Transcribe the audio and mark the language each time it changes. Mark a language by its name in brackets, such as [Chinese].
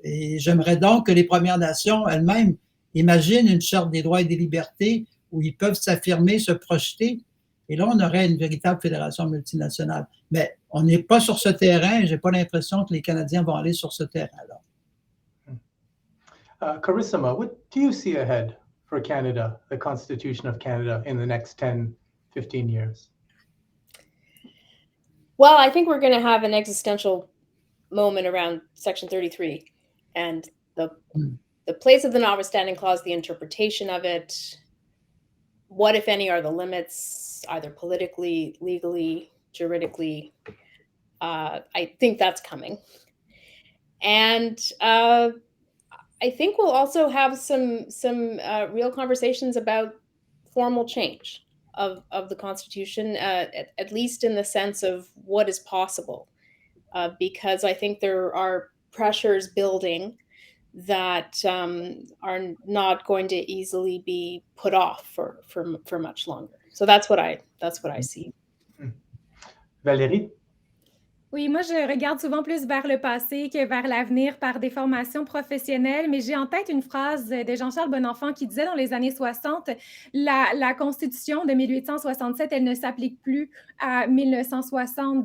[French] Et j'aimerais donc que les Premières Nations elles-mêmes imaginent une Charte des droits et des libertés où ils peuvent s'affirmer, se projeter. Et là, on aurait une véritable fédération multinationale. Mais on n'est pas sur ce terrain. Je n'ai pas l'impression que les Canadiens vont aller sur ce terrain-là. [English] Carissima, what do you see ahead for Canada, the Constitution of Canada, in the next 10, 15 years? Well, I think we're going to have an existential moment around Section 33 and the place of the notwithstanding clause, the interpretation of it. What, if any, are the limits, either politically, legally, juridically? I think that's coming. And I think we'll also have some real conversations about formal change of the Constitution, at least in the sense of what is possible, because I think there are pressures building that are not going to easily be put off for much longer. So that's what I see. Valerie? [French] Oui, moi, je regarde souvent plus vers le passé que vers l'avenir par des formations professionnelles, mais j'ai en tête une phrase de Jean-Charles Bonenfant qui disait dans les années 60, la Constitution de 1867, elle ne s'applique plus à 1960.